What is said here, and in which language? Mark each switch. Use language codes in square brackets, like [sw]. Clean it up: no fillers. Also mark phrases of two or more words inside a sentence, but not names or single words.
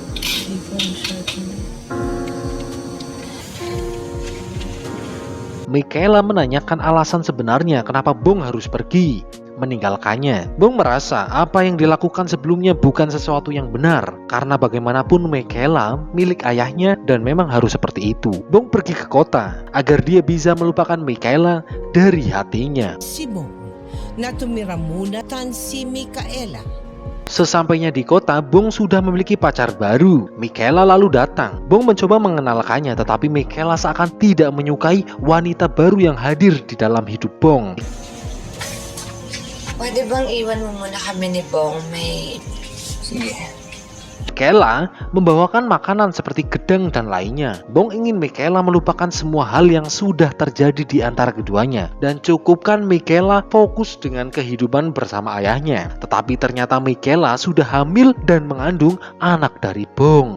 [id] Mikaela menanyakan alasan sebenarnya kenapa Bong harus pergi, meninggalkannya. Bong merasa apa yang dilakukan sebelumnya bukan sesuatu yang benar, karena bagaimanapun Mikaela milik ayahnya dan memang harus seperti itu. Bong pergi ke kota agar dia bisa melupakan Mikaela dari hatinya. [tl] Si Bong na tumira muna tan si Mikaela. [id] Sesampainya di kota, Bong sudah memiliki pacar baru. Mikaela lalu datang. Bong mencoba mengenalkannya, tetapi Mikaela seakan tidak menyukai wanita baru yang hadir di dalam hidup Bong. [tl] Pwede bang iwan mo muna kami ni Bong? Sige. [id] Mikaela membawakan makanan seperti gedang dan lainnya. Bong ingin Mikaela melupakan semua hal yang sudah terjadi di antara keduanya dan cukupkan Mikaela fokus dengan kehidupan bersama ayahnya. Tetapi ternyata Mikaela sudah hamil dan mengandung anak dari Bong.